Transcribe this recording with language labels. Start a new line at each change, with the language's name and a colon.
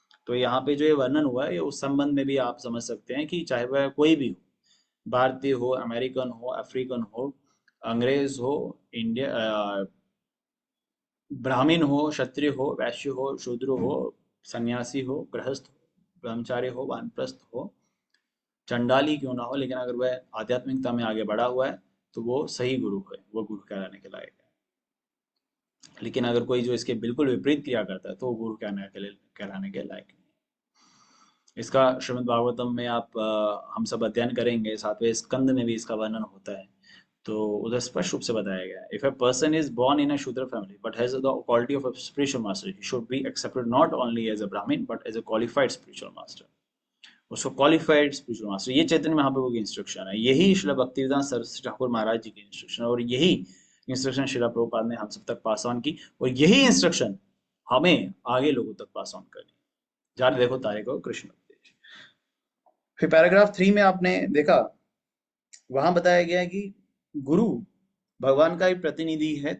Hindi: तो यहाँ पे जो ये वर्णन हुआ है, ये उस संबंध में भी आप समझ सकते हैं कि चाहे वह कोई भी हो, भारतीय हो, अमेरिकन हो, अफ्रीकन हो, अंग्रेज हो, इंडिया, ब्राह्मण हो, क्षत्रिय हो, वैश्य हो, शूद्र हो, सन्यासी हो, गृहस्थ हो, ब्रह्मचारी हो, वानप्रस्थ हो, चंडाली क्यों ना हो, लेकिन अगर वह आध्यात्मिकता में आगे बढ़ा हुआ है, तो वो सही गुरु है, वो गुरु कहलाने के लायक है। लेकिन अगर कोई जो इसके बिल्कुल विपरीत क्रिया करता है, तो वो गुरु कहलाने के लायक नहीं। इसका श्रीमद् भागवतम में आप हम सब अध्ययन करेंगे, 7वें स्कंद में भी इसका वर्णन होता है। तो उधर स्पष्ट रूप से बताया गया है,
English: If a person is born in a Shudra family but has the quality of a spiritual master, he should be accepted not only as a Brahmin but as a qualified spiritual master.
Hindi: उसको qualified spiritual master, ये चैतन्य महाप्रभु की instruction है, यही श्रील भक्तिवेदांत सरस्वती ठाकुर महाराज जी की instruction है, और यही instruction Srila Prabhupada ने हम सब तक पास ऑन की, और यही इंस्ट्रक्शन हमें आगे लोगों तक पास ऑन करनी। जाने देखो तारे को कृष्ण उपदेश। फिर पैराग्राफ 3 में आपने देखा, वहां बताया गया है कि गुरु भगवान का एक प्रतिनिधि है।